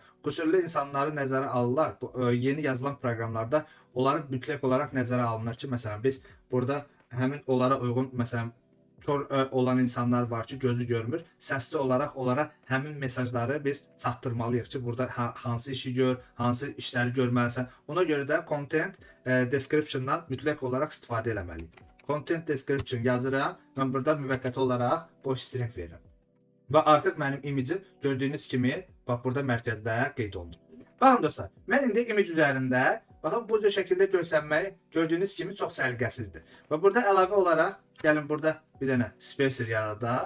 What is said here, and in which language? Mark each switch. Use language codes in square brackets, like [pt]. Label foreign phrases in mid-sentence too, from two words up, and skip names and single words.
[az] Qüsurlu insanları nəzərə alırlar. Bu yeni yazılan proqramlarda onları mütləq olaraq nəzərə alınır ki, məsələn biz burada həmin onlara uyğun məsələn kör olan insanlar var ki, gözü görmür. Səsli olaraq onlara həmin mesajları biz çatdırmalıyıq ki, burada hansı işi gör, hansı işləri görməlisən. Ona görə də [en] content description- [az] dan mütləq olaraq istifadə etməliyik. [en] Content description [az] yazıram. Mən burada müvəqqəti olaraq boş string verirəm. Və artıq mənim imagim gördüyünüz kimi bax burada mərkəzdə qeyd olundu. Baxın dostlar, mən indi image üzərində baxın bu cür şəkildə görsənməyi gördüyünüz kimi çox səliqəsizdir. Və burada əlavə olaraq gəlin burada bir dənə spacer yaradaq.